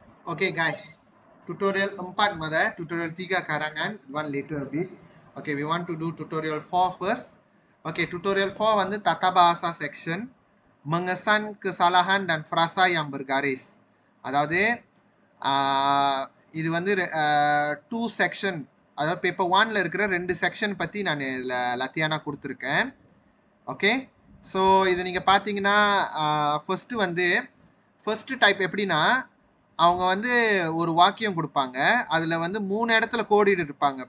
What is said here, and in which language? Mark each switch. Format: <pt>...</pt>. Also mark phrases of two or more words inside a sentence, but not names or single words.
<en>Okay guys, tutorial 4 mada, tutorial 3 karangan, one later a bit. Okay, we want to do tutorial 4 first. Okay, tutorial 4</en> <ms>வந்து tata bahasa section, mengesan kesalahan dan frasa yang bergaris.</ms> <ta>அதாவது இது வந்து 2 section, அதாவது பேப்பர் 1ல இருக்கிற 2 செக்ஷன் பற்றி நான் லத்தியானா கொடுத்துருக்கேன்.</ta> <en>okay, so</en> <ta>இது நீங்கள் பார்த்தீங்கன்னா</ta> <en>first type</en> <ta>எப்படின்னா, அவங்க வந்து ஒரு வாக்கியம் கொடுப்பாங்க, அதில் வந்து 3 இடத்துல கோடிட்டு இருப்பாங்க.</ta>